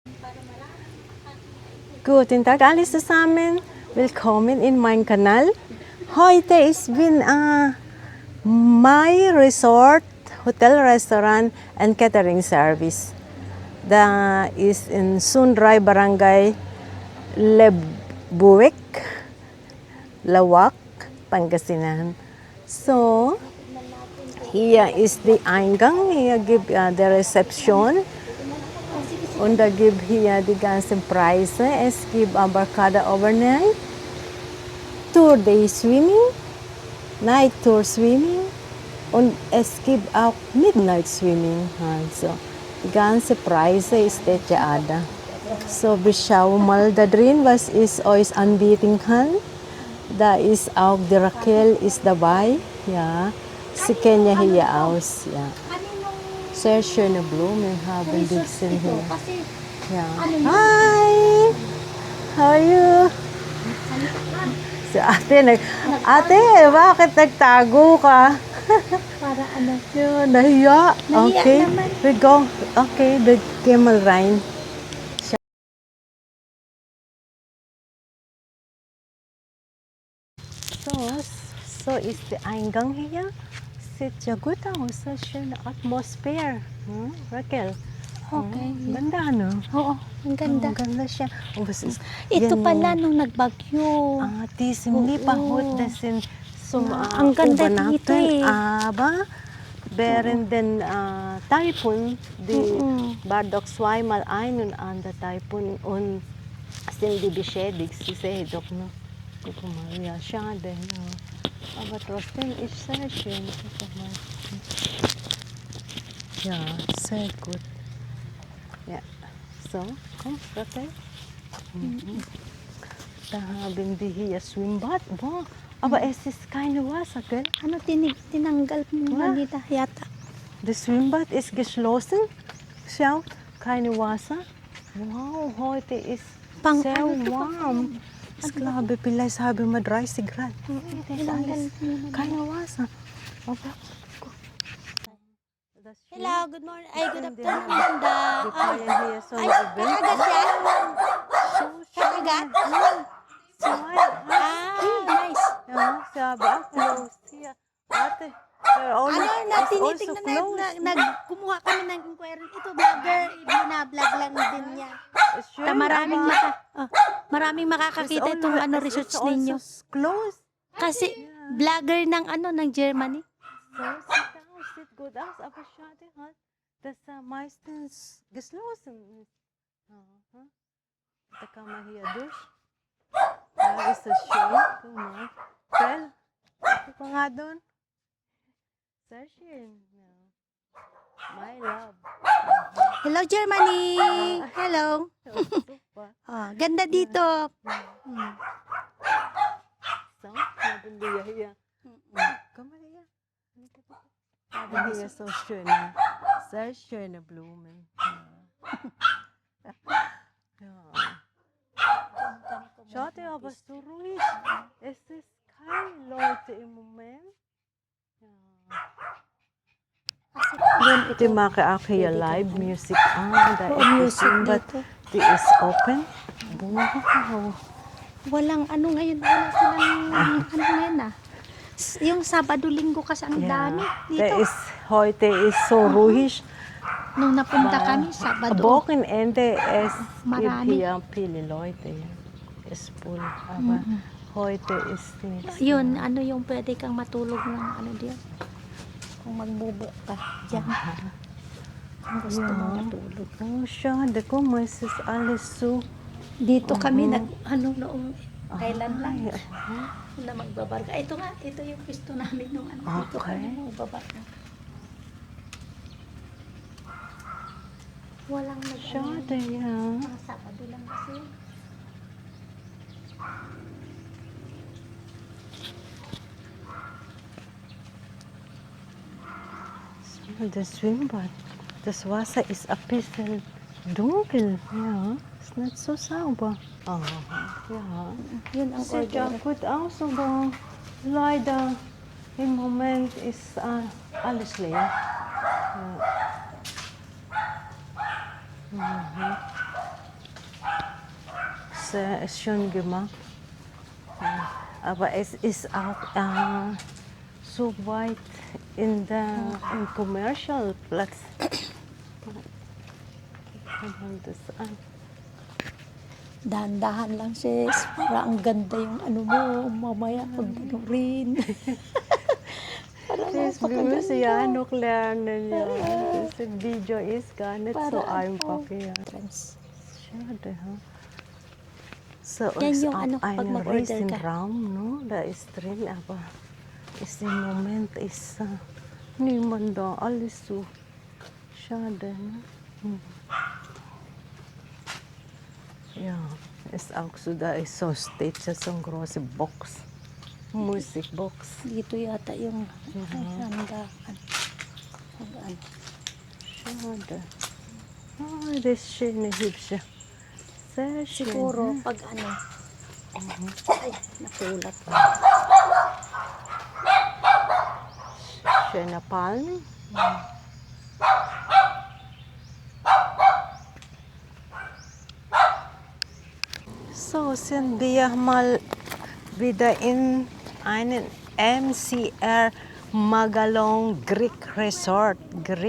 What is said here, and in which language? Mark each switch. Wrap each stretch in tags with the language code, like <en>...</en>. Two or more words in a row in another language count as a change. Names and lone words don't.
<de>Guten Tag alle zusammen. Willkommen in meinem Kanal. Heute ist bin</de> <en>my resort, hotel, restaurant and catering service.</en> <de>Da is in Sundray Barangay, Lebuek, Lawak, Pangasinan.</de> <en>So, here is the Eingang. Here give the reception.</en> <de>Und da gibt hier die ganzen Preise. Es gibt Barcada Overnight,</de> <en>Tour Day Swimming, Night Tour Swimming</en> <de>und es gibt auch</de> <en>Midnight Swimming.</en> <de>Also, die ganze Preise ist da. So, wir schauen mal da drin, was ich euch anbieten kann. Da ist auch die Raquel ist dabei. Ja, sie kennen ja hier aus. Ja. Sehr schöne Blumen haben die sind hier. Ja.</de> <en>Hi! How are you?</en> <tl>Si ate, bakit nagtago ka? Para ano? Yun, nahiya. Okay, naman.</tl> <en>we go. Okay, the camel ride.</en> <de>So ist der Eingang hier. Sieht ja gut aus. So schöne Atmosphäre. Raquel? Okay.</de> <tl>Ganda, ano? Oo, ang ganda. Ang ganda siya.</tl> <de>Oh, was ist,</de> <tl>Ito yan pala yung- nung nagbagyo.</tl> <de>diesem Liebhaut, das sind zum</de> <tl>Ang ganda dito</tl> <de>Übernachten,</de> <tl>eh.</tl> <de>aber während den Taifun, die war doch zweimal ein und andere Taifun und sind die beschädigt, sie sehen doch noch. Guck mal, ja, schade. Ja. Aber trotzdem ist sehr schön. Guck mal. Ja, sehr gut. Ja, so, komm, Raquel. Da haben wir hier Schwimmbad. Wow. Aber es ist keine Wasser, gell?</de> <tl>Ano, tinanggal mo Ah. nita yata.</tl> <de>Das Schwimmbad ist geschlossen. Schau, keine Wasser. Wow, heute ist</de> <tl>Pang-</tl> <de>sehr</de> <tl>ano to,</tl> <de>warm. Ich glaube, vielleicht haben wir 30 Grad. Das ist</de> <tl>Tinanggal</tl> <de>alles</de> <tl>mo na.</tl> <de>keine Wasser. Aber, guck. Das</de> <en>Hello, good morning. Ay, good</en> <tl>Hindi</tl> <en>afternoon,</en> <tl>na- Manda.</tl> <de>Wir feiern hier so ein</de> <tl>Ay,</tl> <de>Event.</de> <tl>kakagat siya?</tl> <de>So schön.</de> <tl>Kakagat?</tl> <de>Zwei.</de> <en>Nice.</en> <de>Ja, sie haben auch closed hier. Warte.</de> <tl>Ano, tinitingnan kumuha kami ng inquiry. Ito, vlogger, binablog lang din niya. Maraming makakakita itong research ninyo.</tl> <en>Closed.</en> <tl>Kasi vlogger ng ng Germany.</tl> <de>So sieht aus, sieht gut aus, aber schade halt, dass meistens geschlossen ist. Aha. Da kann man hier durch. Da ist es schön. Guck mal. Gell? Guck mal</de> <tl>nga doon.</tl> <de>Sehr schön. Ja.</de> <en>My love. Hello, Germany! Hello!</en> <de>Oh, super.</de> <tl>Ganda dito.</tl> <de>So, haben wir hier. Komm mal her. Haben wir hier so schöne, sehr schöne Blumen. Ja. Schade, aber so ruhig. Es ist keine Leute im Moment. Ja. Die machen auch hier</de> <en>live music.</en> <de>Da ist music Schwimmbad.</de> <tl>dito.</tl> <de>Die ist open. Wow.</de> <tl>Walang ngayon. Wala silang ngayon Yung Sabado, Linggo kasi ang dami</tl> <de>Der</de> <tl>dito.</tl> <de>ist, heute ist so ruhig.</de> <tl>Nung napunta kami, Sabado.</tl> <de>Wochenende es gibt</de> <tl>Marami.</tl> <de>hier viele Leute. Ja. Es ist voll. Aber heute ist nichts.</de> <tl>Yun, yung pwede kang matulog ng diyan. Kung magbubuk ka diyan. Kung gusto mo matulog.</tl> <de>Oh, schade. Guck mal, es ist alles so.</de> <tl>Dito kami noong kailan lang. Ay, Na magbabarga. Ito yung pisto namin nung dito Okay. kami magbabarga. Walang</tl> <de>schade, ja.</de> <tl>Mga Sabado lang kasi yun.</tl> <de>Das Schwimmbad. Das Wasser ist ein bisschen dunkel. Ja, ist nicht so sauber. Aha, ja.</de> <tl>Yun ang</tl> <de>Sieht ja</de> <tl>order.</tl> <de>gut aus, aber leider im Moment ist alles leer. Ja. sehr schön gemacht. Aber es ist auch so weit in commercial Platz. Das an.</de> <tl>Dahan-dahan lang sis. Para ang ganda yung ano mo. Mamaya pag rin. Para</tl> <de>Das</de> <tl>napakaganda.</tl> <de>müssen ja noch lernen, ja. Das Video ist gar nicht so</de> <tl>Para</tl> <de>einfach,</de> <tl>oh,</tl> <de>ja. trans. Schade, ha? So,</de> <tl>Yan</tl> <de>ist</de> <tl>yung</tl> <de>auch</de> <tl>ano, pag</tl> <de>ein</de> <tl>mag-order ka.</tl> <de>Riesenraum, no? Da ist drin, aber ist im Moment ist niemand da, alles so. Schade, ne? Ja, ist auch so, da ist so, steht ja so eine große Box, Musikbox.</de> <tl>Dito yata yung handaan. Handaan.</tl> <de>Schade. Ah, das ist schöne, hübsche. Sehr schön.</de> <tl>Siguro pag ano. Ay, nakulat.</tl> <de>Schöne Palmen. So sind wir mal wieder in einen MCR Magalong Greek Resort. Greek.</de>